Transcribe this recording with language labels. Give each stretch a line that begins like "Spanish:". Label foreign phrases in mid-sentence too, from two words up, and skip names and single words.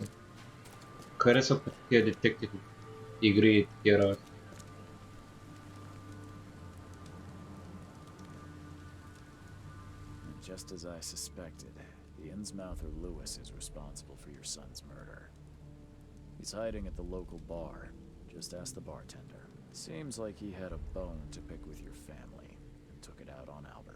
Bulgarian: Харесват по такива детектив игри и такива работи.
English: Just as I suspected, the Innsmouther Lewis is responsible for your son's murder. He's hiding at the local bar. Just ask the bartender. Seems like he had a bone to pick with your family and took it out on Albert.